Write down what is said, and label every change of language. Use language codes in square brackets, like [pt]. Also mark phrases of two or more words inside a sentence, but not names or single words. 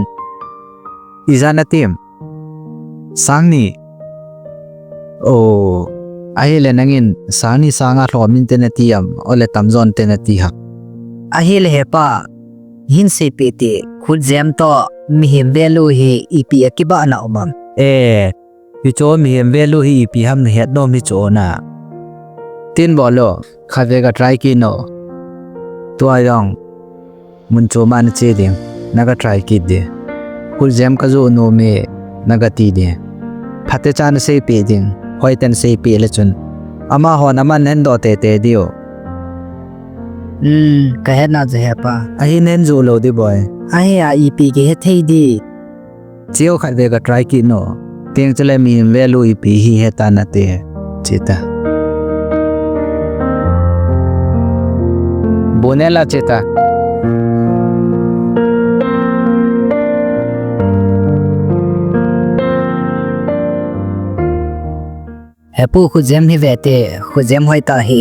[tcz] Iza na tim. Sangi. Ay le nangin sangi sanga romin tenatiam ole tamzon tenatihak. Ahil he pa. Hin se pete khuzem to mihim velu he ipi akiba na umam. Icho mi hem velu hi ipi ham na het no mi cho na. Tin bolo khave ga try ki no. Tua yong mun cho man che ding naga try ki de. Khuzem ka zo no me naga ti de. Phate chan se pe ding hoi ten se pe le chun. Ama ho naman nen do te dio. Ka het na je he pa. Ahi nen zo lo di boy. Ai ipi ke he thei di. Chiu khave ga try ki no. Tiang chale mi hem velu ipi hi heta na te. Chita. Bonela chita. Hepu khuzem hi vete khuzem hoi ta hi.